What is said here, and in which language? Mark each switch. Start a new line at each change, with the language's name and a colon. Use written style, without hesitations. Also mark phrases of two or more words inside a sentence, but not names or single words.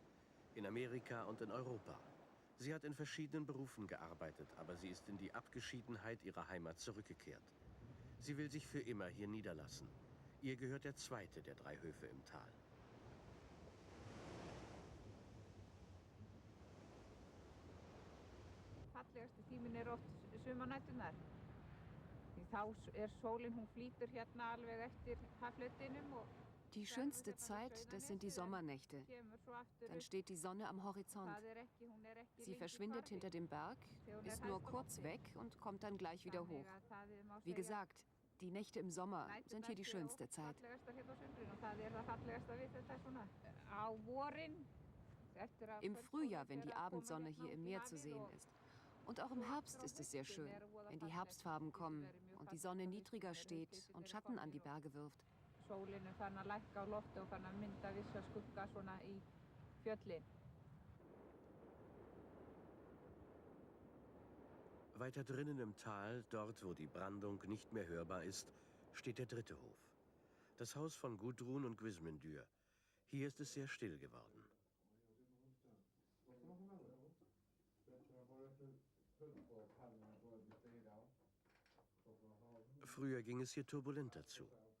German: In Amerika und in Europa. Sie hat in verschiedenen Berufen gearbeitet, aber sie ist in die Abgeschiedenheit ihrer Heimat zurückgekehrt. Sie will sich für immer hier niederlassen. Ihr gehört der zweite der 3 Höfe im Tal.
Icelandic: Fallegasti tíminn oft sumarnæturnar. Því þá sólin, hún flýtur hérna alveg eftir hafflöttinum og
German: Die schönste Zeit, das sind die Sommernächte. Dann steht die Sonne am Horizont. Sie verschwindet hinter dem Berg, ist nur kurz weg und kommt dann gleich wieder hoch. Wie gesagt, die Nächte im Sommer sind hier die schönste Zeit. Im Frühjahr, wenn die Abendsonne hier im Meer zu sehen ist. Und auch im Herbst ist es sehr schön, wenn die Herbstfarben kommen und die Sonne niedriger steht und Schatten an die Berge wirft.
Icelandic: Sólin farin að lækka á lofti og farin að mynda vissa skugga svona í fjöllin.
German: Weiter drinnen im Tal, dort wo die Brandung nicht mehr hörbar ist, steht der 3. Hof. Das Haus von Gudrun und Gvismundur. Hier ist es sehr still geworden. Früher ging es hier turbulenter zu.